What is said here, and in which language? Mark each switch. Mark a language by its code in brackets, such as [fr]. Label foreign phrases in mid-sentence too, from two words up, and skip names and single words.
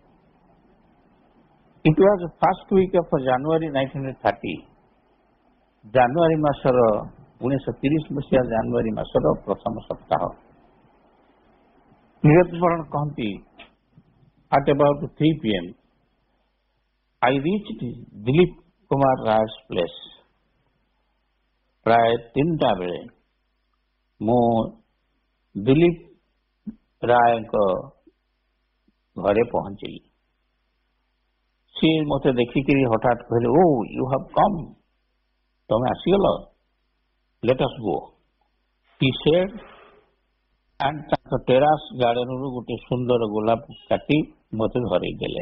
[en] It was the first week of January 1930, [or] ଜାନୁଆରୀ ମାସର 1930 ମସିହା ଜାନୁଆରୀ ମାସର ପ୍ରଥମ ସପ୍ତାହ। ନିରତବରଣ କହନ୍ତି, [en] at about 3 PM, I reached Dilip Kumar Ray's place. [or] ପ୍ରାୟ 3ଟା ବେଳେ ମୁଁ ଦିଲ୍ଲୀପ ରାୟଙ୍କ ଘରେ ପହଞ୍ଚିଲି। ସିଏ ମତେ ଦେଖିକିରି ହଠାତ୍ କହିଲେ, [en] O you have come, [or] ତମେ ଆସିଗଲ, [en] let us go, he said, and [or] ତାଙ୍କ [en] terrace gardenରୁ [or] ଗୋଟେ ସୁନ୍ଦର ଗୋଲାପ କାଟି ମତେ ଧରେଇ ଦେଲେ।